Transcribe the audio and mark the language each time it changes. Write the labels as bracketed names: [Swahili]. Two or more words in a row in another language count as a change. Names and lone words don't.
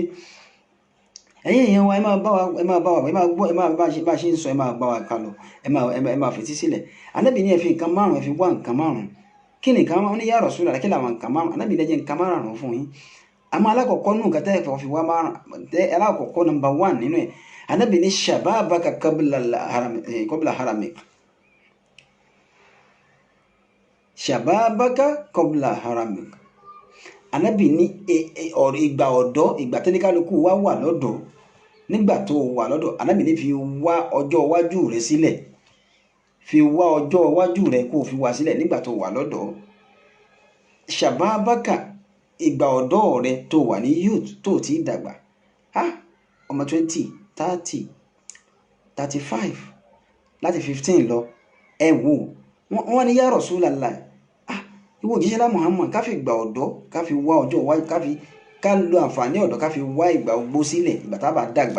[Yoruba] ẹ̀yin èèyàn wa ẹ máa gbọ́ ẹ máa bá a ṣe ń sọ ẹ máa bá wa kálọ ẹ máa fetí sílẹ̀. Ànábì ní ẹ fi nǹkan márùn ẹ fi wá nǹkan márùn kí ni nǹkan márùn ní [Arabic] يا رسول الله [Yoruba] kí làwọn nǹkan márùn Ànábì lẹ́jẹ̀ nǹkan márùn fún yín. àmọ́ alákọ̀ọ́kọ́ nù nǹkan tẹ́ fi wá márùn alákọ̀ọ́kọ́ number 1 nínú ẹ̀ Ànábì ní [Arabic] شبابك قبل هرمك شبابك قبل هرمك. [Yoruba] Ànábì ní ìgbà ọ̀dọ́ ìgbà tẹ́lẹ̀kálukú wá wà lọ́dọ̀ nígbà tó wà lọ́dọ̀ Ànábì ní fi wá ọjọ́ iwájú rẹ sílẹ̀ fi wá ọjọ́ iwájú rẹ kó fi wá sílẹ̀ nígbà tó wà lọ́dọ̀ shababaka ìgbà ọ̀dọ́ rẹ tó wà ní youth tó ti dàgbà ọmọ 20 30 35 láti 15 lọ ẹ wò wọ́n ní [Arabic] يا رسول الله [Yoruba] ìwọ òjíṣẹ́ lá Muhammad ká fi ìgbà ọ̀dọ́ ká fi wá ọjọ́ iwájú ká lo àǹfààní ọ̀dọ́ ká fi wá ìgbà ogbó sílẹ̀ ìgbà tá a bá dàgbà.